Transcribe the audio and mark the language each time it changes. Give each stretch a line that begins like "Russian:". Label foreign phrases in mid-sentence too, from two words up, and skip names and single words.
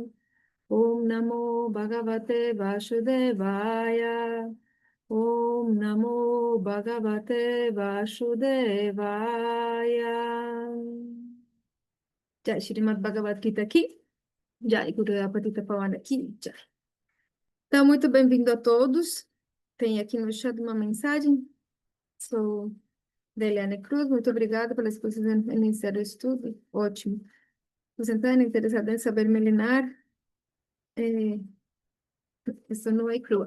Sanskrit: Om Namo Bhagavate Vasudevaya. Om Namo Bhagavate Vasudevaya.
Portuguese: Jai Shrimad Bhagavad Gita aqui. Jai Guru Apatita Pavana aqui. Jai. Então, muito bem-vindo a todos. Tem aqui no chat uma mensagem. Sou Deliane Cruz, muito obrigada pela exposição iniciar o estudo. Ótimo. Suzana, interessada em saber milenar, isso não é crua.